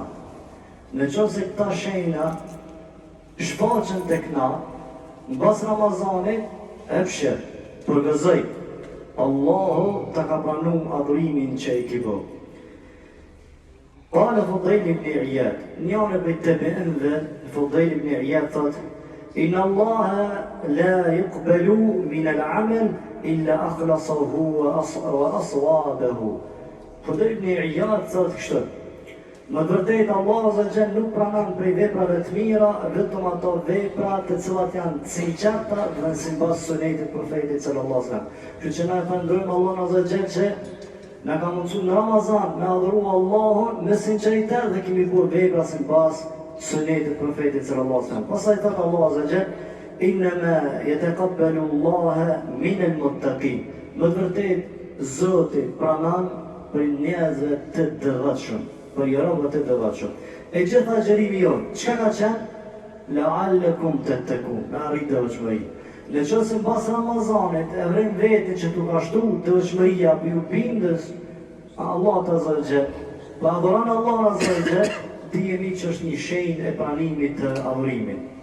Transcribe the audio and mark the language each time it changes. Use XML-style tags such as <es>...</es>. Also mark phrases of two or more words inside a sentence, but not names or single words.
<sq>Në qoftë se këta shenja shfaqen tek na, mbas Ramazanit, e fshir, përgëzoj, Allahu ta ka pranu adhurimin që i ki bërë.</sq> <ar>قال فضيل بن عياض,</ar> <sq>njënë për të bëndë, Fudayl ibn Iyad thot,</sq> <ar>إن الله لا يقبل من العمل إلا أخلصه وأصوبه.</ar> <sq>Fudayl ibn Iyad thot kështu. Më vërtet</sq> <ar>الله عز وجل</ar> <sq>nuk pranon prej veprave të mira vetëm ato vepra të cilat janë të sinqerta dhe sipas sunetit profetit</sq> <ar>صلى الله عليه وسلم.</ar> <sq>Kështu që na falënderojmë</sq> <ar>الله عز وجل</ar> <sq>që na ka mundsuar në Ramazan me adhuru Allahun me sinqeritet dhe kemi bërë vepra sipas sunetit profetit</sq> <ar>صلى الله عليه وسلم.</ar> <sq>Pastaj thot</sq> <ar>الله عز وجل إنما يتقبل الله من المتقين.</ar> <sq>Më vërtet Zoti pranon për njerëzve të devotshëm, për robët e devotshëm. E gjitha agjerimi jonë, çka ka qenë?</sq> <ar>لعلكم تتقون,</ar> <sq>na arrit devotshmëri. Në qoftë se pas Ramazanit e vren vetin që tu ka shtu devotshmëria për ju bindës</sq> <ar>الله عز وجل,</ar> <sq>pa adhuron</sq> <ar>الله عز وجل,</ar> <sq>dijeni që është një shenjë e pranimit të adhurimit.</sq>